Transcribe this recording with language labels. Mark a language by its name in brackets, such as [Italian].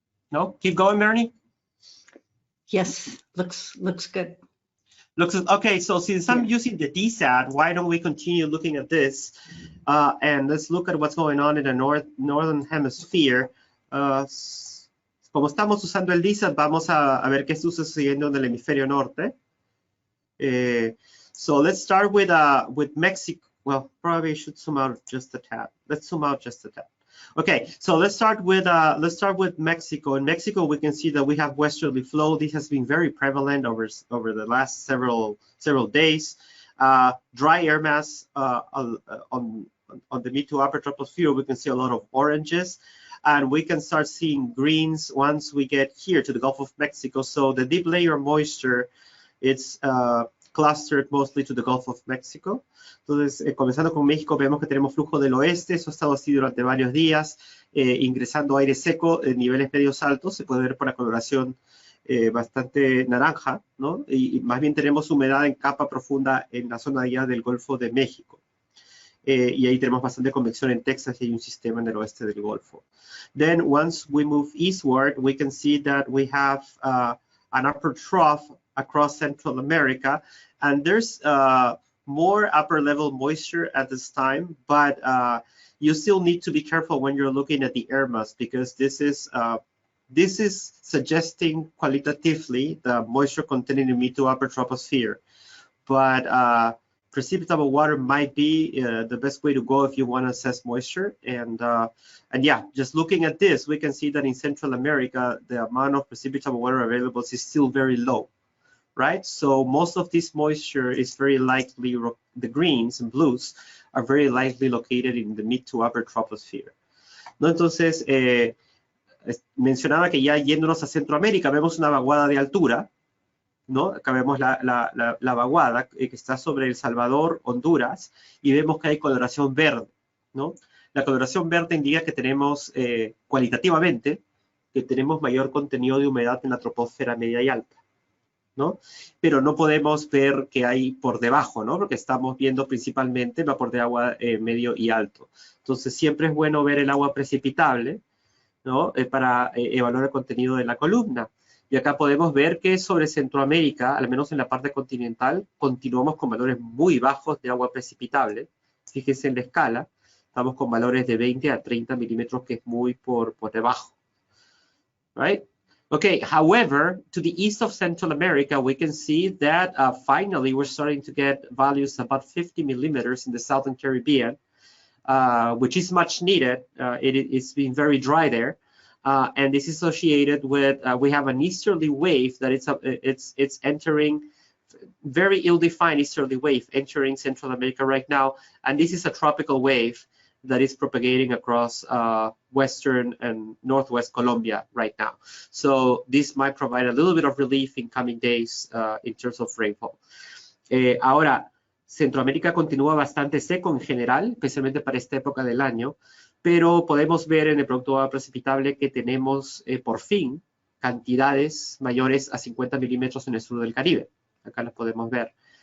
[English] No? Keep going, Melanie. Yes, looks good. Looks okay. So since I'm using the DSAT, why don't we continue looking at this? And let's look at what's going on in the northern hemisphere. [Spanish] Como estamos usando el DSAT, vamos a ver qué está sucediendo en el hemisferio norte. [English] So let's start with Mexico. Well, probably I should zoom out just a tad. Let's zoom out just a tad. Okay, so let's start with Mexico. In Mexico, we can see that we have westerly flow. This has been very prevalent over the last several days. Dry air mass on the mid to upper troposphere, we can see a lot of oranges, and we can start seeing greens once we get here to the Gulf of Mexico. So the deep layer moisture, it's clustered mostly to the Gulf of Mexico. [Spanish] Entonces, comenzando con México, vemos que tenemos flujo del oeste. Eso ha estado así durante varios días, ingresando aire seco en niveles medios altos. Se puede ver por la coloración bastante naranja, ¿no? Y más bien tenemos humedad en capa profunda en la zona ya del Golfo de México. Y ahí tenemos bastante convección en Texas y hay un sistema en el oeste del Golfo. [English] Then, once we move eastward, we can see that we have an upper trough across Central America, and there's more upper level moisture at this time, but you still need to be careful when you're looking at the air mass, because this is suggesting qualitatively the moisture contained in mid to upper troposphere, but precipitable water might be the best way to go if you want to assess moisture. And yeah, just looking at this, we can see that in Central America, the amount of precipitable water available is still very low, right? So most of this moisture is very likely, the greens and blues are very likely located in the mid to upper troposphere. [Spanish] ¿No? Entonces, mencionaba que ya yéndonos a Centroamérica, vemos una vaguada de altura, ¿no? Acá vemos la vaguada que está sobre El Salvador, Honduras, y vemos que hay coloración verde, ¿no? La coloración verde indica que tenemos, cualitativamente, que tenemos mayor contenido de humedad en la troposfera media y alta, ¿no? Pero no podemos ver qué hay por debajo, ¿no? Porque estamos viendo principalmente vapor de agua medio y alto. Entonces, siempre es bueno ver el agua precipitable, ¿no? Para evaluar el contenido de la columna. Y acá podemos ver que sobre Centroamérica, al menos en la parte continental, continuamos con valores muy bajos de agua precipitable. Fíjense en la escala, estamos con valores de 20 a 30 milímetros, que es muy por debajo. [English] Right? Okay, however, to the east of Central America, we can see that finally we're starting to get values about 50 millimeters in the Southern Caribbean, which is much needed. It's been very dry there. And this is associated with, we have an easterly wave that it's entering, very ill-defined easterly wave entering Central America right now. And this is a tropical wave that is propagating across western and northwest Colombia right now. So this might provide a little bit of relief in coming days in terms of rainfall. [Spanish] Ahora, Centroamérica continúa bastante seco en general, especialmente para esta época del año. Pero podemos ver en el producto de agua precipitable que tenemos por fin cantidades mayores a 50 milímetros en el sur del Caribe. Acá las podemos ver.